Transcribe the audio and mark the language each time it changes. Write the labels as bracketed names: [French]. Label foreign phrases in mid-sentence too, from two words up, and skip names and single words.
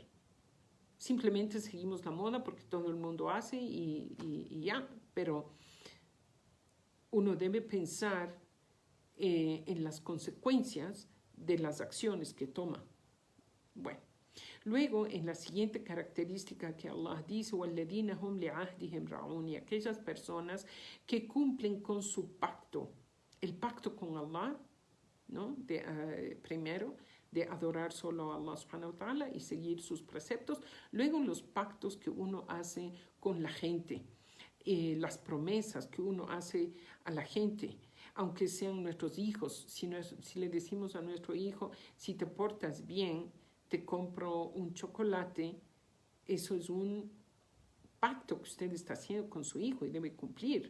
[Spanish] Simplemente seguimos la moda porque todo el mundo hace y ya, pero uno debe pensar en las consecuencias de las acciones que toma. Bueno, luego en la siguiente característica que Allah dice, [Arabic] وَالَّذِينَ هُمْ لِعَهْدِهِمْ رَعُونَ, [Spanish] y aquellas personas que cumplen con su pacto, el pacto con Allah, ¿no? Primero, de adorar solo a Allah [Arabic] سبحانه وتعالى [Spanish] y seguir sus preceptos. Luego los pactos que uno hace con la gente, las promesas que uno hace a la gente, aunque sean nuestros hijos. Si le decimos a nuestro hijo, si te portas bien, te compro un chocolate, eso es un pacto que usted está haciendo con su hijo y debe cumplir.